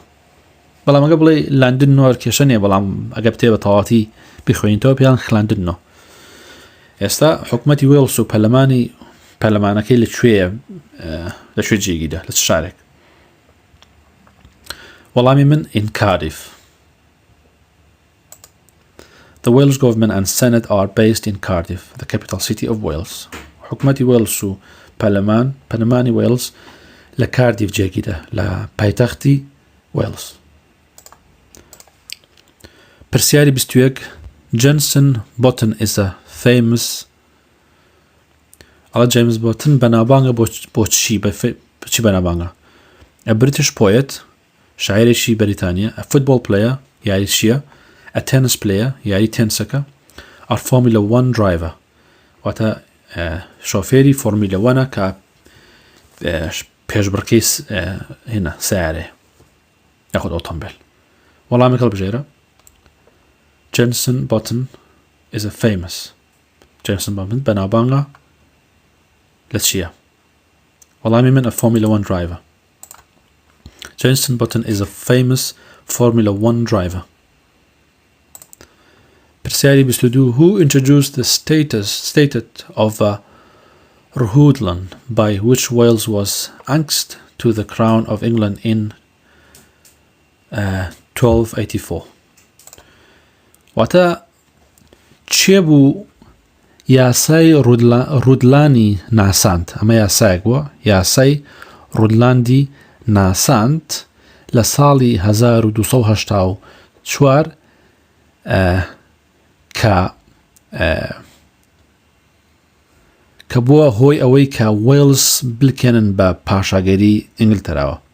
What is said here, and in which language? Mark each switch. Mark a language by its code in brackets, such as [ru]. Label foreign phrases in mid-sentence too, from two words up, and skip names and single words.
[ckb] بەڵام ئەگە بڵێ لاندودنۆ کێشە نیە بەڵام ئەگە بتێ بە تەواتی بخوێنیتەوە پێیان کلاندودنۆ. ئێستا حکومەتی وێڵس و پەرلەمانەکەی لەکوێ جێگیدا لە شارێک. وەڵامی من [en] in Cardiff. [ckb] The Welsh government and Senate are based in Cardiff, the capital city of Wales. حکومەتی وێڵس و پەرلەمانی وێڵس لە کاردیف جێگیدا لە پایتەختی وێڵس. [en] پرسیاری 21 Jenson Button is a famous James Button [ckb] بەناوبانگە بۆ چی بەناوبانگە؟ [en] A British poet [ckb] شاعرێکی بەریتانیا [en] a football player [ckb] یاری چییە [en] a tennis player [ckb] یاری تێنسەکە [en] a Formula 1 driver [ckb] واتە شۆفێری فۆرمیلە 1 کە پێشبڕکەی هێنە سیارێ یاخود ئۆتۆمبیل. وەڵامێک هەڵبژێرە. [en] Jenson Button is a famous Jenson Button [ckb] بەناوبانگە لە چییە؟ وەڵامی من [en] a Formula 1 driver. Jenson Button is a famous Formula 1 driver. پرسیاری 22 Who introduced the status of Rhuddlan by which Wales was annexed to the Crown of England in [ckb] 1284 واتە چێ بوو یاسای ڕودلانی ناساند ئەمە یاسایەک بووە یاسای ڕودلاندی ناساند لە ساڵی 1284 کە کە بووە هۆی ئەوەی کە وێلز بلکێنن بە پاشاگەری ئینگلتەراوە